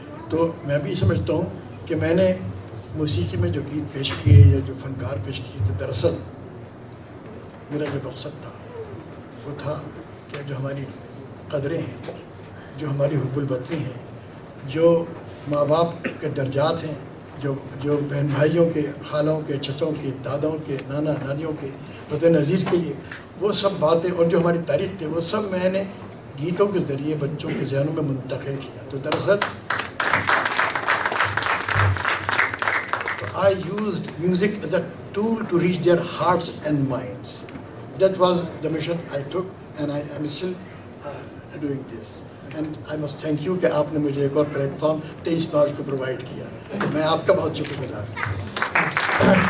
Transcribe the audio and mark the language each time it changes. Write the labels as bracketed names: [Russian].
[Urdu] تو میں بھی سمجھتا ہوں کہ میں نے موسیقی میں جو گیت پیش کیے یا جو فنکار پیش کیے تھے, دراصل میرا جو مقصد تھا وہ تھا کہ جو ہماری قدریں ہیں, جو ہماری حب الوطنی ہیں, جو ماں باپ کے درجات ہیں, جو بہن بھائیوں کے, خالوں کے, چچوں کے, دادوں کے, نانا نانیوں کے, وطن عزیز کے لیے وہ سب باتیں اور جو ہماری تاریخ تھی وہ سب میں نے گیتوں کے ذریعے بچوں کے ذہنوں میں منتقل کیا. تو دراصل [English] I used music as a tool to reach their hearts and minds. That was the mission I took, and I am still doing this. And I must thank you [Urdu] کہ آپ نے مجھے ایک اور پلیٹ فارم 23 مارچ کو provide کیا. میں آپ کا بہت شکر گزار ہوں.